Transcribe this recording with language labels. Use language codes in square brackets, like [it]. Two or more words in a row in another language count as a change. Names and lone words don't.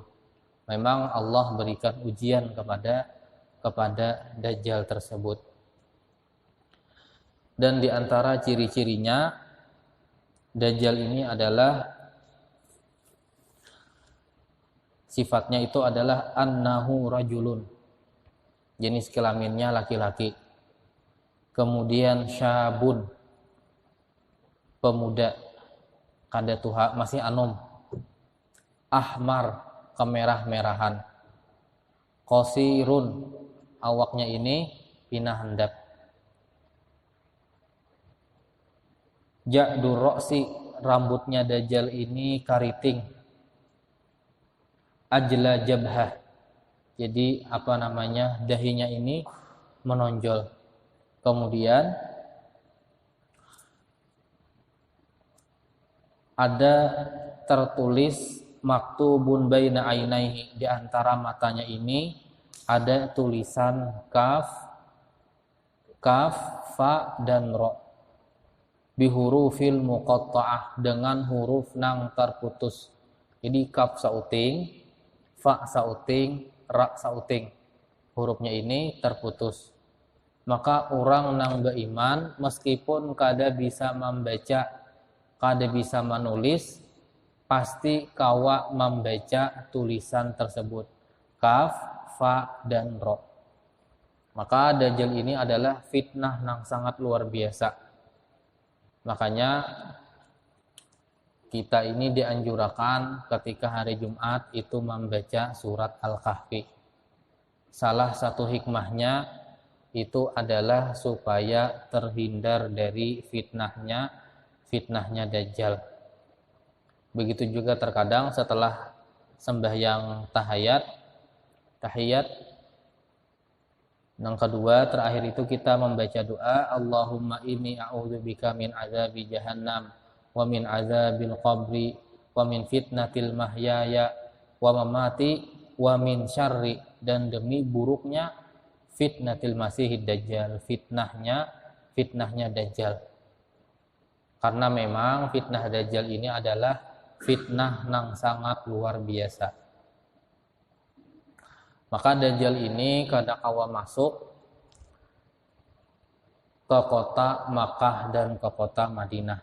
[id] Memang Allah berikan ujian kepada Dajjal tersebut. Dan di antara ciri-cirinya, Dajjal ini adalah sifatnya itu adalah [ar] أنه رجل, [id] jenis kelaminnya laki-laki. [bjn] Kemudian syabun, pemuda, kada tuha, masih anom. [id] Ahmar, kemerah-merahan. [bjn] Qasirun, awaknya ini pinah handap. [ar] جعد الرأس, [id] rambutnya Dajjal ini kariting. [ar] أجلى الجبهة, [id] jadi dahinya ini menonjol. Kemudian ada tertulis [ar] مكتوب بين عينيه, [id] di antara matanya ini ada tulisan kaf, fa dan ro, [ar] بالحروف المقطعة, [bjn] dengan huruf nang terputus. Jadi kaf sauting, fa sauting, ra sauting. [id] Hurufnya ini terputus. [bjn] Maka orang nang beriman meskipun kada bisa membaca, kada bisa menulis, pasti kawa membaca tulisan tersebut. [id] Kaf, fa, dan ro. Maka Dajjal ini adalah fitnah yang sangat luar biasa. Makanya kita ini dianjurkan ketika hari Jumat itu membaca surat Al-Kahfi. Salah satu hikmahnya itu adalah supaya terhindar dari fitnahnya Dajjal. Begitu juga terkadang setelah sembahyang tahiyat yang kedua terakhir itu kita membaca doa, [ar] اللهم إني أعوذ بك من عذاب جهنم ومن عذاب القبر ومن فتنة المحيا والممات ومن شر, [id] dan demi buruknya [ar] فتنة المسيح الدجال, fitnahnya Dajjal. [id] Karena memang fitnah Dajjal ini adalah fitnah yang sangat luar biasa. [bjn] Maka Dajjal ini kadakawa masuk ke kota Makkah dan ke kota Madinah.